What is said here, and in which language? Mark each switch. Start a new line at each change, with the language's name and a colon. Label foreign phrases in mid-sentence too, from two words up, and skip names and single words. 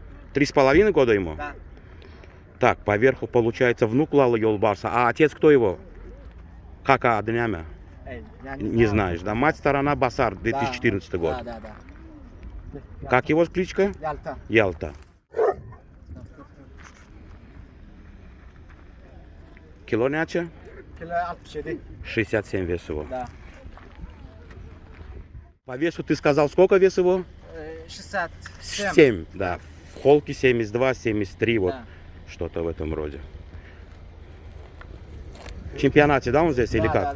Russian: 3,5 года ему? Да. Так, поверху получается внук Лала Ёлбарса. А отец кто его? Кака Аднями? Я Не знаешь, да? Мать сторона Басар, 2014 год. Да. Как его кличка? Ялта. Ялта.
Turkmen: Kilo näçe?
Russian: Kilo 67. 67 вес его. Да. По весу ты сказал, сколько вес его? 67. 7, да. В холке 72, 73, вот Да. что-то в этом роде. В чемпионате, да, он здесь или как?